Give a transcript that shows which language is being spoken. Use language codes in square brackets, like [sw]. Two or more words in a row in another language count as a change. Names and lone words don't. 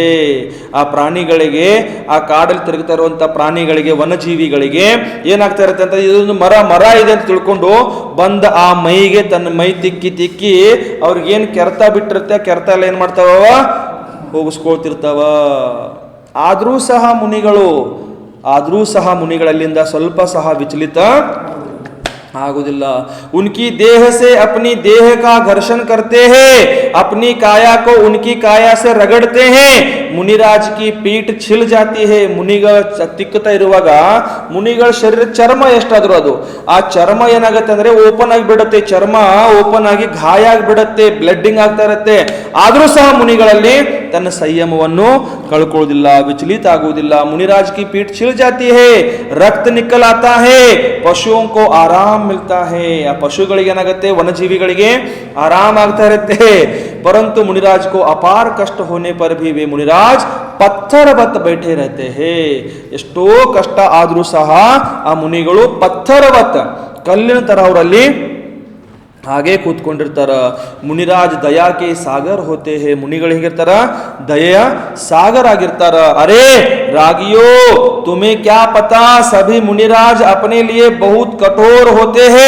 [kn] ಆ ಪ್ರಾಣಿಗಳಿಗೆ, ಆ ಕಾಡಲ್ಲಿ ತಿರುಗ್ತಾ ಇರುವಂತ ಪ್ರಾಣಿಗಳಿಗೆ, ವನಜೀವಿಗಳಿಗೆ ಏನಾಗ್ತಾ ಇರುತ್ತೆ ಅಂತ, ಇದೊಂದು ಮರ ಇದೆ ಅಂತ ತಿಳ್ಕೊಂಡು ಬಂದ ಆ ಮೈಗೆ ತನ್ನ ಮೈ ತಿಕ್ಕಿ ಅವ್ರಿಗೇನ್ ಕೆರೆತ ಬಿಟ್ಟಿರುತ್ತೆ, ಕೆರೆತ ಎಲ್ಲ ಏನ್ ಮಾಡ್ತಾವ, ಹೋಗಿಸ್ಕೊಳ್ತಿರ್ತಾವ. ಆದ್ರೂ ಸಹ ಮುನಿಗಳಲ್ಲಿಂದ ಸ್ವಲ್ಪ ಸಹ ವಿಚಲಿತ ಆಗುವುದಿಲ್ಲ. [hi] उनकी देह से अपनी देह का घर्षण करते हैं, अपनी काया को उनकी काया से रगड़ते हैं. मुनिराज की पीठ छिल जाती है. [kn] ಮುನಿಗಳ ತಿಕ್ಕುತ್ತಾ ಇರುವಾಗ ಮುನಿಗಳ ಶರೀರ ಚರ್ಮ ಎಷ್ಟಾದ್ರೂ ಅದು, ಆ ಚರ್ಮ ಏನಾಗುತ್ತೆ ಅಂದ್ರೆ ಓಪನ್ ಆಗಿ ಬಿಡುತ್ತೆ, ಚರ್ಮ ಓಪನ್ ಆಗಿ ಗಾಯ ಆಗಿಬಿಡುತ್ತೆ, ಬ್ಲಡ್ಡಿಂಗ್ ಆಗ್ತಾ ಇರುತ್ತೆ. ಆದ್ರೂ ಸಹ ಮುನಿಗಳಲ್ಲಿ ತನ್ನ ಸಂಯಮವನ್ನು ಕಳ್ಕೊಳ್ಳೋದಿಲ್ಲ, ವಿಚಲಿತ ಆಗುವುದಿಲ್ಲ. [hi] मुनिराज की पीठ छिल जाती है, रक्त निकल आता है, पशुओं को आराम मिलता है. [kn] ಆ ಪಶುಗಳಿಗೆ ಏನಾಗುತ್ತೆ, ವನಜೀವಿಗಳಿಗೆ ಆರಾಮ ಆಗ್ತಾ ಇರುತ್ತೆ. [hi] परंतु मुनिराज को अपार कष्ट होने पर भी वे मुनिराज ಪತ್ಥರವತ್ बैठे रहते हैं. [kn] ಎಷ್ಟೋ ಕಷ್ಟ ಆದ್ರೂ ಸಹ ಆ ಮುನಿಗಳು ಪತ್ಥರವತ್ ಕಲ್ಲಿನ ತರ ಅವರಲ್ಲಿ ಹಾಗೆ ಕೂತ್ಕೊಂಡಿರ್ತಾರ. [hi] मुनिराज दया के सागर होते हैं, [kn] ಮುನಿಗಳು ಹೇಗಿರ್ತಾರ? ದಯೆಯ ಸಾಗರ್ ಆಗಿರ್ತಾರ. [hi] अरे रागियो तुम्हें क्या पता सभी मुनिराज अपने लिए बहुत कठोर होते हैं.